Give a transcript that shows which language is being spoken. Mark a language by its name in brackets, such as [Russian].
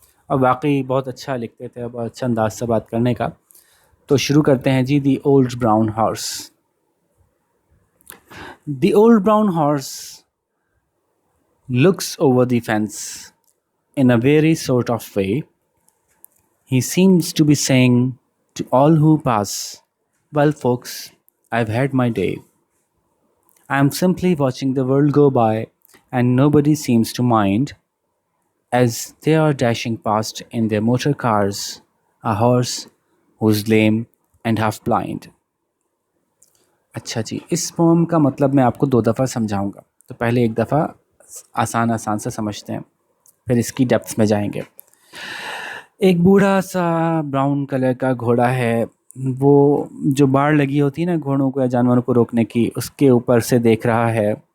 [Urdu] اور واقعی بہت اچھا لکھتے تھے اور بہت اچھا انداز سے بات کرنے کا۔ تو شروع کرتے ہیں جی، [English] The old brown horse. The old brown horse looks over the fence in a weary sort of way. He seems to be saying to all who pass, "Well, folks, I've had my day. I'm simply watching the world go by, and nobody seems to mind," as they are dashing past in their motor cars, a horse who's lame and half blind. [Urdu] اچھا جی، اس پوم کا مطلب میں آپ کو 2 دفعہ سمجھاؤں گا، تو پہلے ایک دفعہ آسان سے سمجھتے ہیں، پھر اس کی ڈیپتھ میں جائیں گے۔ ایک بوڑھا سا براؤن کلر کا گھوڑا ہے، وہ جو باڑ لگی ہوتی ہے نا گھوڑوں کو یا جانوروں کو روکنے کی، اس کے اوپر سے دیکھ رہا ہے